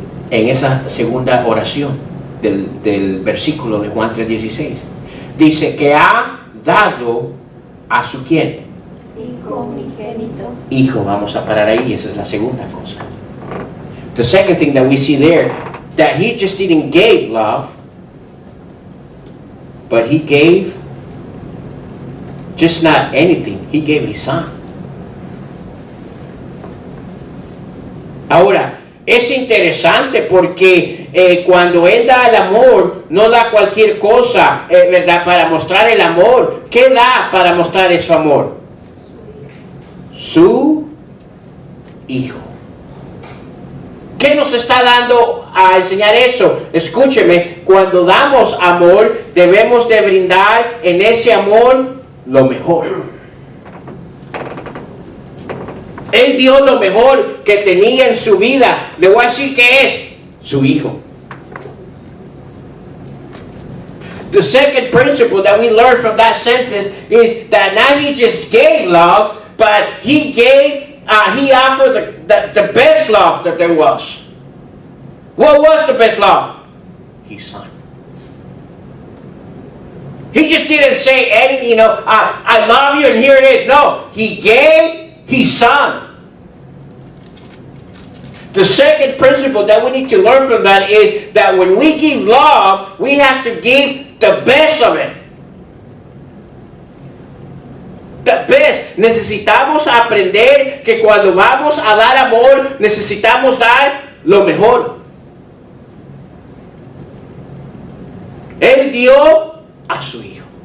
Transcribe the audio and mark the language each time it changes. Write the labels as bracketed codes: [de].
[es] En esa segunda oración del versículo de Juan 3:16. Dice que ha dado a su ¿quién? Hijo unigénito. Hijo, vamos a parar ahí, esa es la segunda cosa. [en] The second thing that we see there, that he just didn't give love, but he gave just not anything, he gave his son. [es] Ahora, es interesante porque cuando Él da el amor, no da cualquier cosa, ¿verdad? Para mostrar el amor. ¿Qué da para mostrar ese amor? Su Hijo. ¿Qué nos está dando a enseñar eso? Escúcheme, cuando damos amor, debemos de brindar en ese amor lo mejor. Él dio lo mejor que tenía en su vida. Le voy a decir que es su Hijo. [en] The second principle that we learn from that sentence is that not he just gave love, but he offered the best love that there was. What was the best love? His son. He just didn't say anything, I love you and here it is. No, he gave his son. The second principle that we need to learn from that is that when we give love, we have to give the best of it. The best. [es] Necesitamos aprender que cuando vamos a dar amor, necesitamos dar lo mejor. Él dio a su Hijo.